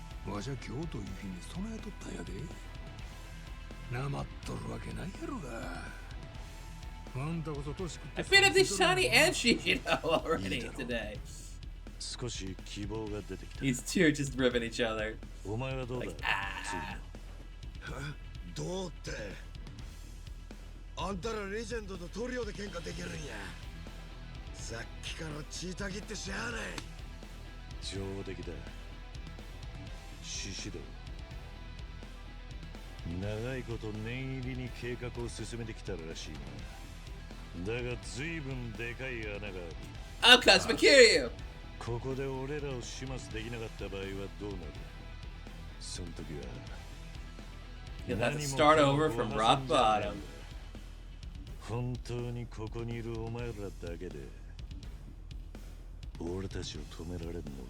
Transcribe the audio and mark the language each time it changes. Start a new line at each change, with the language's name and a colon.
Japanese: わしゃ今日という日に備えとったんやで。なまっとるわけないやろが。あんたこそ年食って
English: I beat up this Shiny and Shishino already today.
Japanese: 少し希望が出てきた。
English: These two are just ripping each other.
Japanese: お前はどうだ？ Like, どうって。あんたらレジェンドとトリオで喧嘩できるんや。さっきから血たぎってしゃあない。上出来だ。獅子道長いこと念入りに計画を進めてきたらしいな。だが随分でかい穴がある。
English: I'm Cosmic Kiryu!
Japanese: ここで俺らを始末できなかった場合はどうなる？その時は
English: You'll have to start over from rock bottom.
Japanese: 本当にここにいるお前らだけで俺たちを止められるのが。